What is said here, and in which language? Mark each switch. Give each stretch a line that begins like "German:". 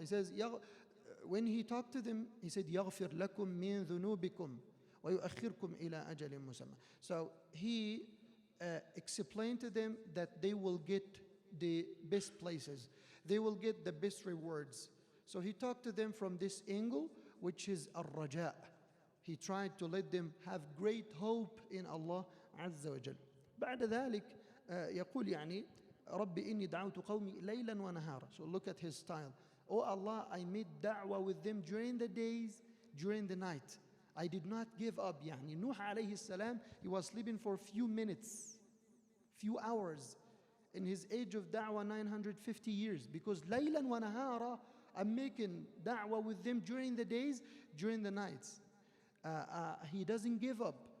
English: He says, when he talked to them, he said,
Arabic: يَغْفِرْ لَكُم مِّن ذُنُوبِكُمْ وَيُؤَخِّرْكُمْ إِلَىٰ أَجَلٍ مُّسَمًّى.
English: So he explained to them that they will get the best places. They will get the best rewards. So he talked to them from this angle, which is al-raja. He tried to let them have great hope in Allah عز وجل.
Arabic: بعد ذلك يقول يعني رب إني دعوت قومي ليلا ونهارا.
English: So look at his style. Oh Allah, I made da'wah with them during the days, during the night. I did not give up. يعني Nuh alayhi salam, he was sleeping for a few minutes, few hours. In his age of da'wah, 950 years. Because laylan wa nahara, I'm making da'wah with them during the days, during the nights. He doesn't give up.